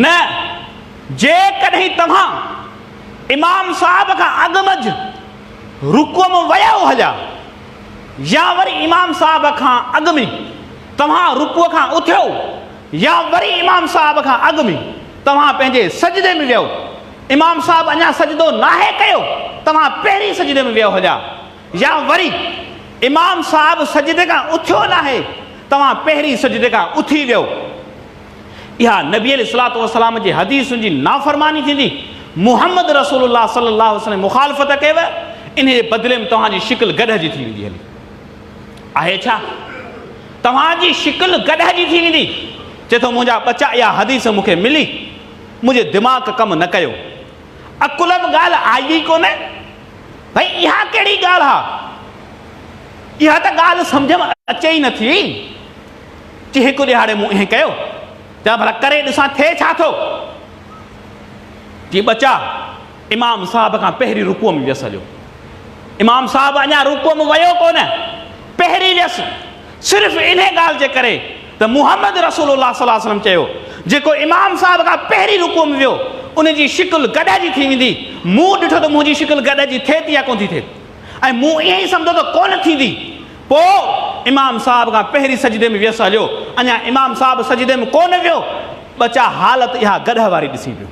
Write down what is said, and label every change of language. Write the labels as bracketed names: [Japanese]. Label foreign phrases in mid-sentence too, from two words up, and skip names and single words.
[Sindhi] जेकॾहिं तव्हां इमाम साहब खां अॻु मंझि रुकूअ में विया हलिया, या वरी इमाम साहब खां अॻु में तव्हां रुकूअ खां उथियो, या वरी इमाम साहब खां अॻु में तव्हां पंहिंजे सजदे में वियो, इमाम साहब अञा सजदो नाहे कयो, तव्हां पहिरीं सजदे में वियो हलिया, या वरी इमाम साहब सजदे खां उथियो नाहे, तव्हां पहिरीं सजदे खां उथी वियो। इहा नबी [Arabic] عليه الصلاة والسلام [Sindhi] जी हदीसुनि जी नाफ़रमानी थींदी। मुहम्मद रसूलुल्लाह [Arabic] صلى الله عليه وسلم [Sindhi] मुखालिफ़त कयव, इन जे बदिले में तव्हांजी शिकिल गॾिजी थी वेंदी हली। आहे छा? तव्हांजी शिकिल गॾिजी थी वेंदी। चए थो मुंहिंजा बचा इहा हदीस मूंखे मिली, मुंहिंजे दिमाग़ कमु न कयो। अकुल बि ॻाल्हि आई ई कोन्हे। भई इहा कहिड़ी ॻाल्हि आहे? इहा त ॻाल्हि सम्झ में अचे ई नथी। चई हिकु ॾिहाड़े मूं ईअं कयो, चवां भला करे ॾिसां थिए छा थो। जी बचा इमाम साहब खां पहिरीं रुकुअ में वियसि हलियो। इमाम साहब अञा रुकुअ में वियो कोन, पहिरीं वियसि सिर्फ़ु इन ॻाल्हि जे करे त मुहम्मद रसूलुल्लाह [Arabic] صلى الله عليه وسلم [Sindhi] चयो जेको इमाम साहब खां पहिरीं रुकुअ में वियो उनजी शिकिल गॾिजी थी वेंदी। मूं ॾिठो त मुंहिंजी शिकिल गॾिजी थिए थी या कोन थी थिए, ऐं मूं ईअं ई सम्झो त कोन थींदी। पोइ इमाम साहब खां पहिरीं सजदे में वियसि हलियो। अञा इमाम साहब सजदे में कोन वियो, बचा हालत इहा गॾ वारी ॾिसी पियो।